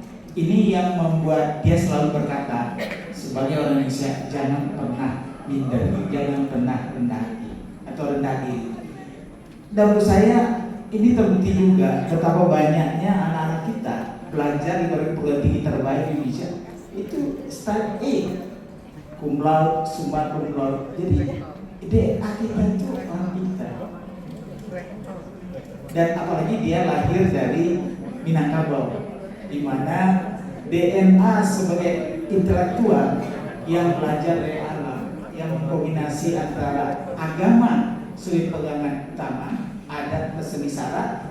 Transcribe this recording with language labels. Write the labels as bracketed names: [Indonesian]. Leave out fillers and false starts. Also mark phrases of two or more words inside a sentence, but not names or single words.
[Indonesian] Ini yang membuat dia selalu berkata sebagai orang Indonesia, jangan pernah minder, jangan pernah rendah hati atau rendah diri. Dan menurut saya ini terbukti juga betapa banyaknya anak-anak kita belajar di perguruan tinggi terbaik di Indonesia itu start A, [Latin] cum laude, summa cum laude. [Indonesian] Jadi DA kita itu orang pintar. Dan apalagi dia lahir dari Minangkabau, di mana DNA sebagai intelektual yang belajar dari alam, yang mengkombinasi antara agama sebagai pegangan utama, adat seni sara.